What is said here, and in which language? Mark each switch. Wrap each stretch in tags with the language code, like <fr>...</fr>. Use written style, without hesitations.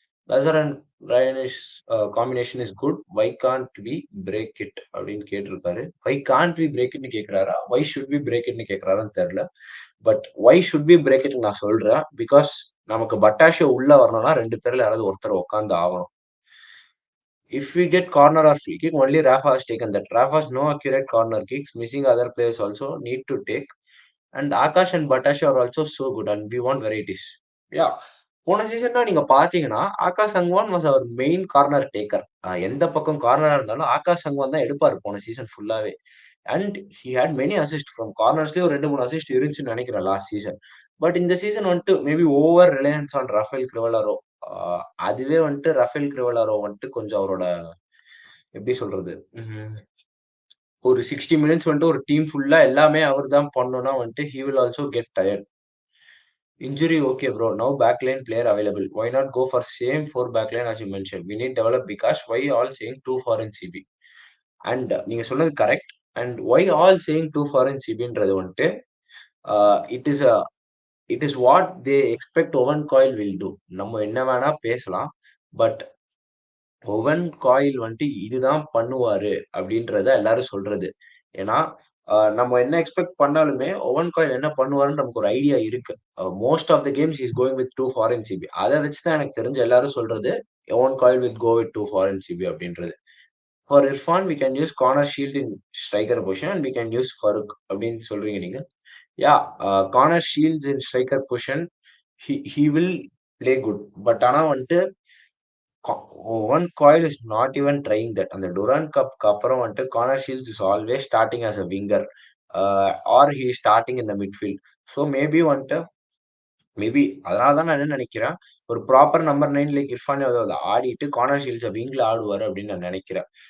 <en>Lazar and ரயனிஷ் combination is good. Why can't we break it</en> <ta>அப்படின்னு கேட்டிருக்காரு.</ta> <en>Why can't we break இட்ன்னு கேட்கிறாரா? Why should we break இட்ன்னு</en> <ta>கேட்கிறாரான்னு தெரியல.</ta> <en>but why should we break இட்ன்னு</en> <ta>நான் சொல்றேன்.</ta> <en>because</en> <ta>நமக்கு பட்டாஷோ உள்ள வரணும்னா 2 பேர்ல யாராவது ஒருத்தர் உட்கார்ந்து ஆவணும்.</ta> <en>If we get corner or free kick, only Rafa has taken that. Rafa has no accurate corner kicks. Missing other players also need to take. And Akash and Battochio are also so good, and we want varieties. Yeah.</en> <ta>போன சீசன்ல நீங்க பார்த்தீங்கன்னா, Akash Sangwan</ta> <en>Was our main corner taker.</en> <ta>எந்த பக்கம் கார்னரா இருந்தாலும் ஆகாஷ் சங்வான் தான் எடுப்பாரு போன சீசன் ஃபுல்லாவே.</ta> <en>and he had many assist from கார்னர்ஸ்லயே ஒரு 2, 3 assist</en> <ta>இருந்துச்சுன்னு நெனைக்கிறேன்</ta> <en>Last season. But</en> <ta>இந்த சீசன் வந்துட்டு</ta> <en>Maybe over reliance on Rafael Crivellaro.</en> <ta>அ அதுவே வந்துட்டு ரஃபேல் கிரிவலரோ வந்துட்டு கொஞ்சம் அவரோட எப்படி சொல்றது? ம். ஒரு 60 மினிட்ஸ் வந்துட்டு ஒரு டீம் ஃபுல்லா எல்லாமே அவர் தான் பண்ணணும்னா வந்துட்டு,</ta> <en>He will also get tired. Injury, okay, bro. Now backline player available. Why not go for same 4 backline as you mentioned? We need develop because why all saying 2 foreign CB? And</en> <ta>நீங்க சொன்னது correct.</ta> <en>And why all saying 2 foreign CBன்றது வந்துட்டு, it is it is what they expect Owen Coyle will do.</en> <ta>நம்ம என்ன வேணா பேசலாம்.</ta> <en>but Owen Coyle</en> <ta>வந்துட்டு இதுதான் பண்ணுவாரு அப்படின்றத எல்லாரும் சொல்றது. ஏன்னா, நம்ம என்ன எக்ஸ்பெக்ட் பண்ணாலுமே, ஒவன் காயில் என்ன பண்ணுவாருன்னு நமக்கு ஒரு ஐடியா இருக்கு.</ta> <en>Most of the games he is going with 2 foreign CB.</en> <ta>அத வச்சு தான் எனக்கு தெரிஞ்சு எல்லாரும் சொல்றது, ஒவன்</ta> <en>Coyle will go with 2 foreign CB அப்படின்றது. For Irfan we can use corner shield in striker position and we can use Farukh</en> <ta>அப்படின்னு சொல்றீங்க நீங்க.</ta> <en>Yeah, corner shields in striker position he will play good.</en> <ta>But ஆனா வந்துட்டு</ta> <en>Owen Coyle is not even trying that.</en> <ta>அந்த Durand கப்க்கு அப்புறம் வந்துட்டு</ta> <en>Corner shields is always starting as a winger or he is starting in the midfield. So maybe</en> <ta>வந்துட்டு maybe அதனால தான் நான் என்ன நினைக்கிறேன், ஒரு ப்ராப்பர் நம்பர் 9 லைக் இர்ஃபான் யதவ் ஆடிட்டு கார்னர் ஷீல்ட்ஸ விங்ல ஆடுவாரு அப்படின்னு நான் நினைக்கிறேன்.</ta>